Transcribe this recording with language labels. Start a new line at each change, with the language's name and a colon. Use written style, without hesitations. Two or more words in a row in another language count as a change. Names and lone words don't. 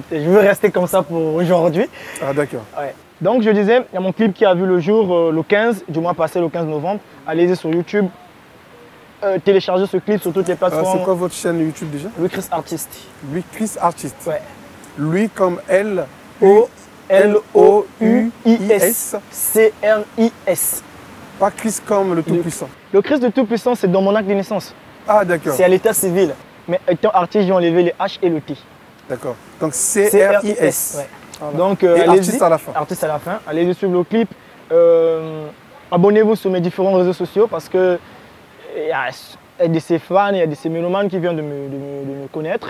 French: Ouais, je veux rester comme ça pour aujourd'hui. Ah d'accord. Ouais. Donc je disais, il y a mon clip qui a vu le jour le 15 du mois passé, le 15 novembre. Allez-y sur YouTube, téléchargez ce clip sur toutes les plateformes. C'est quoi votre chaîne YouTube déjà? Louis Chris Artiste. Louis Chris Artiste. Ouais. Louis comme L-O-U-I-S. C-R-I-S. Pas Chris comme le Tout-Puissant. Le Christ de Tout-Puissant, c'est dans mon acte de naissance. Ah, d'accord. C'est à l'état civil. Mais étant artiste, j'ai enlevé les H et le T. D'accord. Donc C-R-I-S. Ouais. Voilà. Donc, et artiste à la fin. Artiste à la fin. Allez-y suivre le clip. Abonnez-vous sur mes différents réseaux sociaux parce que il y a de ces fans, il y a de ces mélomanes qui viennent de me connaître.